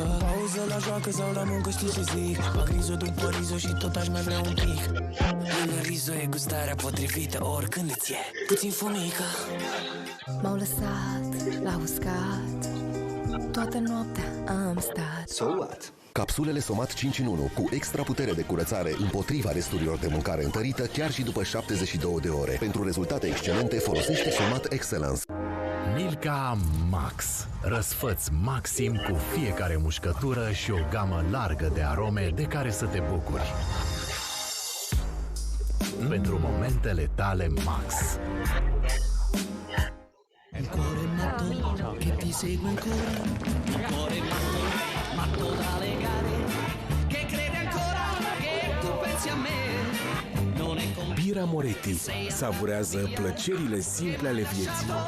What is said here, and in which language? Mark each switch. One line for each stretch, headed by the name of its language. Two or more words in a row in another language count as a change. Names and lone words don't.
Romanian: Pauză la joacă sau la muncă, știi ce zic? Fac rizo după rizo și tot aș mai vrea un pic. În rizo e gustarea potrivită, oricând îți e puțin fămică. M-au lăsat la uscat, toată noaptea am stat.
English: So what?
Romanian: Capsulele Somat 5 în 1 cu extra putere de curățare împotriva resturilor de mâncare întărită chiar și după 72 de ore. Pentru rezultate excelente folosește Somat Excellence. Milka Max. Răsfăț maxim cu fiecare mușcătură și o gamă largă de arome de care să te bucuri. Pentru momentele tale Max.
Italian: Il cuore matto che ti segue ancora, il cuore matto da legare, che crede ancora che tu pensi a me.
Romanian: Bira Moretti savurează plăcerile simple ale vieții.